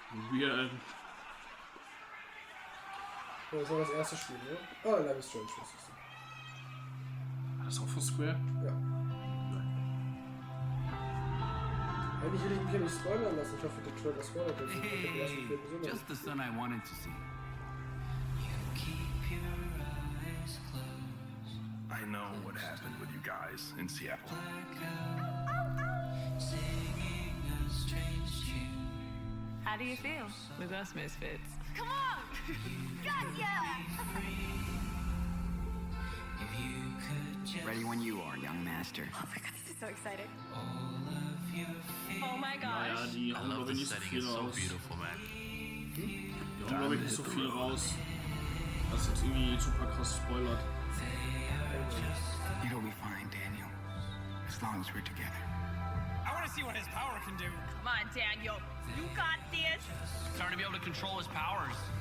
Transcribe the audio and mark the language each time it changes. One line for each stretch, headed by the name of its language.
English: Weird.
German: Das war das erste Spiel, ne? Ah, Livestream, was ist das? War das auch von Square? Ja. Eigentlich will ich mich ja nicht spoilern lassen. Ich hoffe, der Trailer spoilert jetzt. Ich hab den ersten Film gesehen.
English: Just the son I wanted to see. I know what happened with you guys in Seattle. How do you feel with us misfits? Come on! Gotcha! Ready when you are, young master. Oh my god, this is so exciting. Oh my
German: Naja,
English: gosh.
German: die hauen glaube ich nicht so viel raus. Die hauen glaube ich nicht so viel raus. Was jetzt irgendwie super krass spoilert.
English: It'll be fine, Daniel. As long as we're together. I want to see what his power can do. Come on, Daniel. You got this. Starting to be able to control his powers.